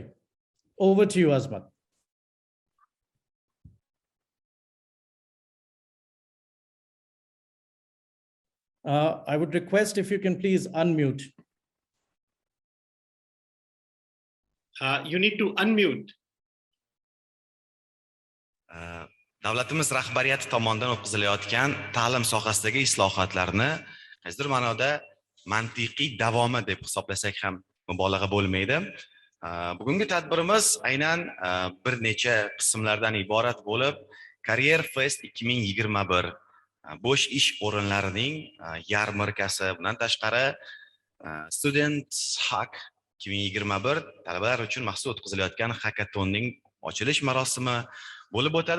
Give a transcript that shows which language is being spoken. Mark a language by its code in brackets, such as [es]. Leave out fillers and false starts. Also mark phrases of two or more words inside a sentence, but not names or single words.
[en] Over to you, Azmat. I would request if you can please unmute. You need to unmute. [uz] Davlatimiz rahbariyati tomonidan o'tkazilayotgan ta'lim sohasidagi islohotlarni qaysidir ma'noda mantiqiy davomi deb hisoblasak ham mubolag'a bo'lmaydi. Bugungi tadbirimiz aynan bir necha qismlardan iborat bo'lib, Career Fest 2021 bo'sh ish o'rinlarining yarmarkasi, bundan tashqari Student Hack 2021 talabalar uchun maxsus o'tkazilayotgan hackathonning ochilish marosimi bo'lib o'tadi.